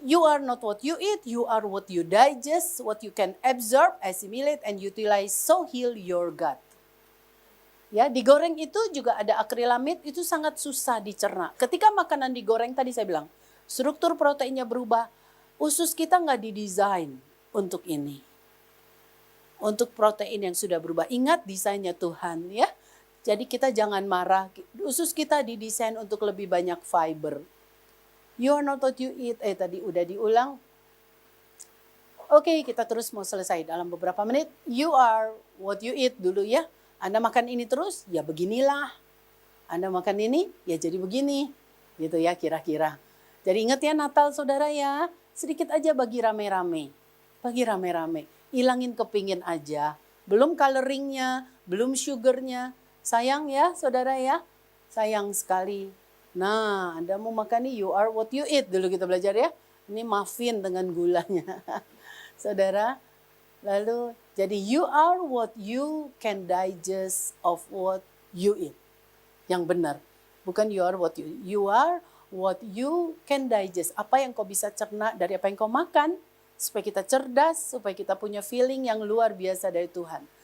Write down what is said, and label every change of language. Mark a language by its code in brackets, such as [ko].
[en] You are not what you eat, you are what you digest, what you can absorb, assimilate, and utilize, so heal your gut. [id] Ya, digoreng itu juga ada akrilamid, itu sangat susah dicerna. Ketika makanan digoreng tadi saya bilang, struktur proteinnya berubah, usus kita nggak didesain untuk ini. Untuk protein yang sudah berubah. Ingat desainnya Tuhan ya. Jadi kita jangan marah, usus kita didesain untuk lebih banyak fiber. [en] You are not what you eat. [id] Tadi udah diulang. Oke, kita terus mau selesai dalam beberapa menit. [en] You are what you eat [id] dulu ya. Anda makan ini terus, ya beginilah. Anda makan ini, ya jadi begini. Gitu ya kira-kira. Jadi ingat ya Natal saudara ya. Sedikit aja bagi rame-rame. Bagi rame-rame. Hilangin kepingin aja. Belum coloringnya, belum sugarnya. Sayang ya saudara ya. Sayang sekali. Nah, Anda mau makan nih, [en] you are what you eat. [id] Dulu kita belajar ya. Ini muffin dengan gulanya. Saudara, lalu jadi [en] you are what you can digest of what you eat. [id] Yang benar. Bukan [en] you are what you eat. You are what you can digest. [id] Apa yang kau bisa cerna dari apa yang kau makan. Supaya kita cerdas, supaya kita punya feeling yang luar biasa dari Tuhan.